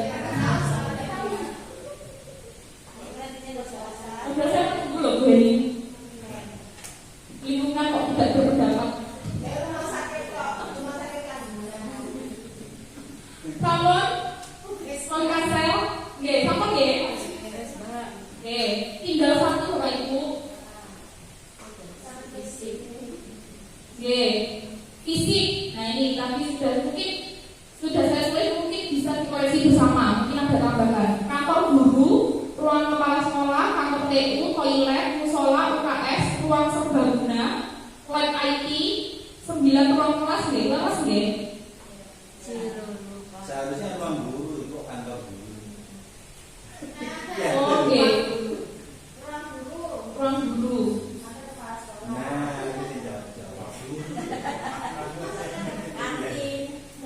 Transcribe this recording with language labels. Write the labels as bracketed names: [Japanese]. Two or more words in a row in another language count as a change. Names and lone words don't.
[Indonesian] Udah saya tunggu loh gue ini. Lingkungan kok tidak berpendapat. [Balinese] Sampun, Konkasel, nggih, sampun nggih. [Indonesian] Nggih, tinggal satu Bapak Ibu. Nggih, fisik. Nah ini tapi sudah saya tulis mungkin bisa dikoreksi bersama. Mungkin ada tambahan. Kantor guru, ruang kepala sekolah, kantor TU, toilet, musola, UKS, ruang serbaguna, lab IT, 9 ruang kelas nggih, kelas nggih. Seharusnya ruang guru itu kantor guru. Oke. Ruang guru. Nah, ini dijawab.